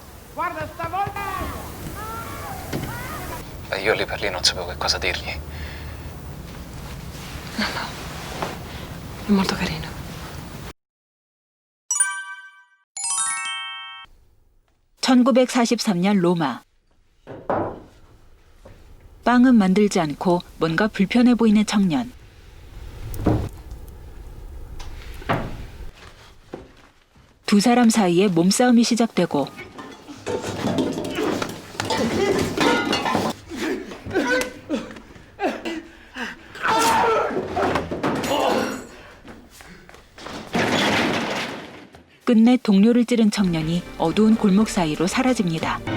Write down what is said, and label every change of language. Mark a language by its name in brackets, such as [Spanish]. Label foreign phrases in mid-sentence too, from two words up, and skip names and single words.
[Italian] Guarda stavolta! Io lì per lì non sapevo che cosa dirgli. È molto carino. [Korean] (1943년) 로마. 빵은 만들지 않고 뭔가 불편해 보이는 청년. 두 사람 사이에 몸싸움이 시작되고 끝내 동료를 찌른 청년이 어두운 골목 사이로 사라집니다.